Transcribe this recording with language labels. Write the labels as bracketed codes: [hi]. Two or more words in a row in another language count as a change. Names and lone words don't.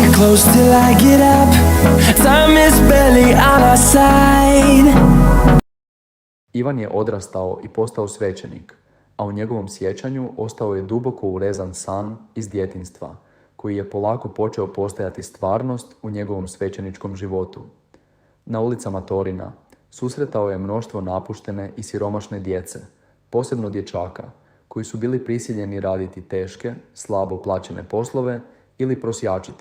[en] close till I get up. Time is barely on our side. [hr] Ivan je odrastao i postao svećenik, a u njegovom sjećanju ostao je duboko urezan san iz djetinjstva, koji je polako počeo postajati stvarnost u njegovom svećeničkom životu. Na ulicama Torina susretao je mnoštvo napuštene i siromašne djece, posebno dječaka, koji su bili prisiljeni raditi teške, slabo plaćene poslove ili prosjačiti.